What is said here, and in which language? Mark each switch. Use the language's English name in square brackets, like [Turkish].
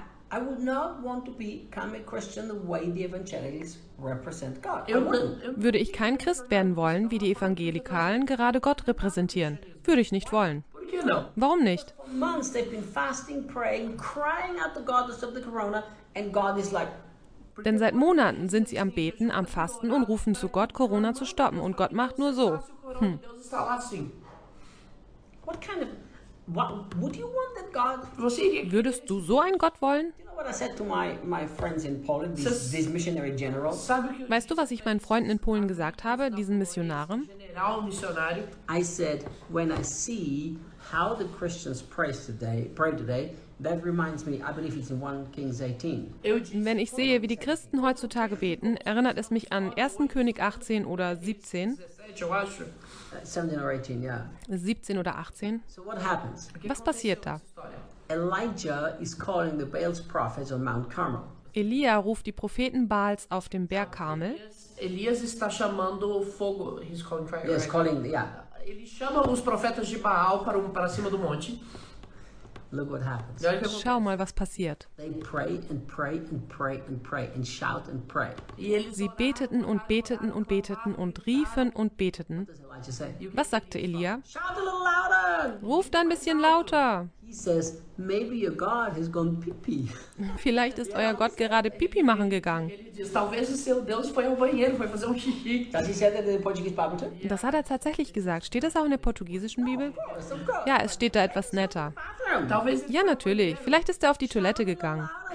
[English] I would not want to become a Christian the way the evangelicals represent God. [German] Würde ich kein Christ werden wollen, wie die Evangelikalen gerade Gott repräsentieren? Würde ich nicht wollen. Warum nicht? [English] Months they've been fasting, praying, crying out the goddess of the corona, and God is like. [German] Denn seit Monaten sind sie am Beten, am Fasten und rufen zu Gott, Corona zu stoppen, und Gott macht nur so. Würdest du so einen Gott wollen? Weißt du, was ich meinen Freunden in Polen gesagt habe, diesen Missionaren? [English] I said, when I see how the Christians pray today, that reminds me, I believe it's in 1 Kings 18. [German] Wenn ich sehe, wie die Christen heutzutage beten, erinnert es mich an 1. König 18 oder 17. [English] 17 or 18, yeah. [German] 17 oder 18. [English] So what happens? [German] Was passiert da? [English] Elijah is calling the Baal's prophets on Mount Carmel. [German] Elia ruft die Propheten Baals auf dem Berg Karmel. [Portuguese] Elias está chamando fogo. [English] He's calling fire. Yes, calling, yeah. [Portuguese] Ele chama os profetas de Baal para cima do monte. [English] Look what happens. [German] Schau mal, was passiert. [English] They pray and pray and pray and pray and shout and pray. [German] Sie beteten und beteten und beteten und riefen und beteten. Was sagte Elia? [English] Shout a little louder. [German] Ruft ein bisschen lauter. [English] He says, maybe your God has gone pipi. [German] Vielleicht ist euer Gott gerade Pipi machen gegangen. Das hat er tatsächlich gesagt. Steht das auch in der portugiesischen Bibel? Ja, es steht da etwas netter. Ja, natürlich. Vielleicht ist er auf die Toilette gegangen.